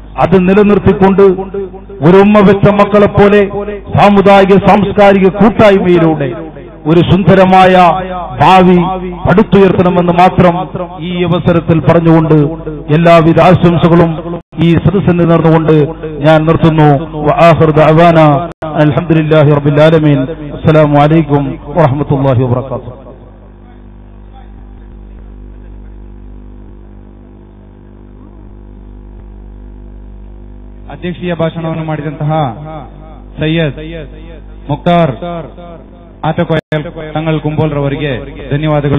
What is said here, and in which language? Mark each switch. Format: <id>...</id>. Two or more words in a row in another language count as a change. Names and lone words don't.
<ml>അത് നിലനിർത്തിക്കൊണ്ട് ഒരു ഉമ്മ വെച്ച മക്കളെ പോലെ സാമുദായിക സാംസ്കാരിക കൂട്ടായ്മയിലൂടെ ഒരു സുന്ദരമായ ഭാവി പടുത്തുയർത്തണമെന്ന് മാത്രം ഈ അവസരത്തിൽ പറഞ്ഞുകൊണ്ട് എല്ലാവിധ ആശംസകളും ഈ സദസ്സിന് നേർന്നുകൊണ്ട് ഞാൻ നിർത്തുന്നു.</ml> <ar>وآخر دعوانا الحمد لله رب العالمين. السلام عليكم ورحمة الله وبركاته.</ar> <kn>ಅಧ್ಯಕ್ಷೀಯ ಭಾಷಣವನ್ನು ಮಾಡಿದಂತಹ ಸೈಯದ್ ಮುಕ್ತಾರ್ ಆತಕೋಯಲ್ ತಂಗಳ್ ಕುಂಬೋಲ್ರವರಿಗೆ ಧನ್ಯವಾದಗಳು.</kn>